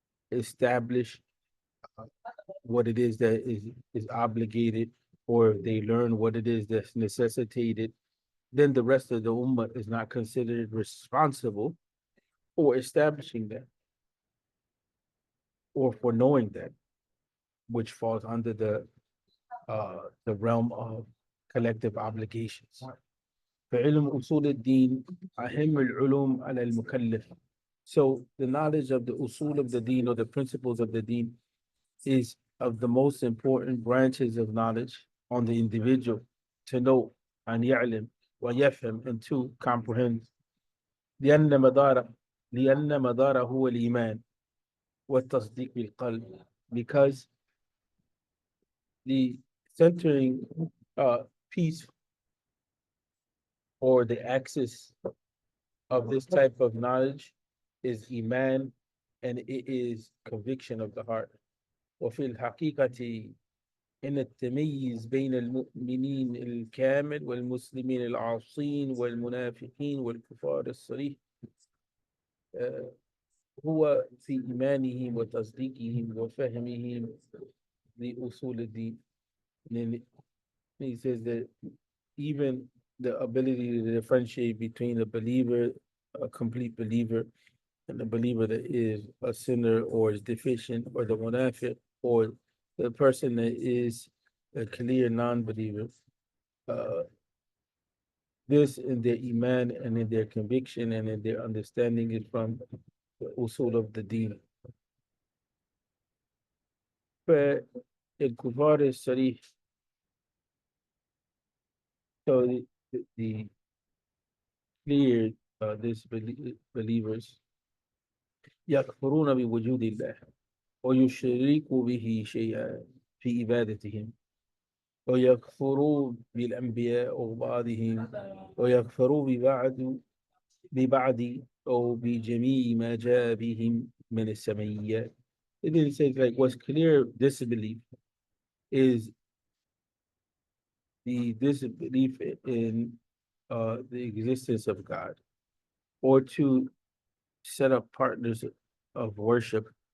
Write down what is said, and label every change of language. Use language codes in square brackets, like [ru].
[en] establish what it is that is obligated, or if they learn what it is that's necessitated, then the rest of the ummah is not considered responsible for establishing that or for knowing that, which falls under the realm of collective obligations. [ar] فعلم أصول الدين أهم العلوم على المكلف. [en] So the knowledge of the usul of the deen, or the principles of the deen, is of the most important branches of knowledge on the individual to know and [ar] يعلم ويفهم, [en] and to comprehend. [ar] لأن مدار لأن مداره هو الإيمان والتصديق بالقلب, [en] because the centering piece, or the axis of this type of knowledge, is iman, and it is conviction of the heart. [ar] وفي الحقيقة إن التمييز بين المؤمنين الكامل والمسلمين العاصين والمنافقين والكفار الصريح هو في إيمانهم وتصديقهم وفهمهم لأصول الدين. [en] And he says that even the ability to differentiate between a believer, a complete believer, and a believer that is a sinner or is deficient, or the munafiq, or the person that is a clear non-believer, uh, this in their iman and in their conviction and in their understanding is from the usul of the deen. [ar] فالكفار الصريح, [en] so the clear believers [ar] يكفرون بوجود الله ويشركوا به شيئا في عبادتهم, ويكفروا بالأنبياء وبعضهم, ويكفروا ببعض أو بجميع ما جاء بهم من السمعيات. [en] And then it says, like, what's clear disbelief is the disbelief in the existence of God, or to set up partners of worship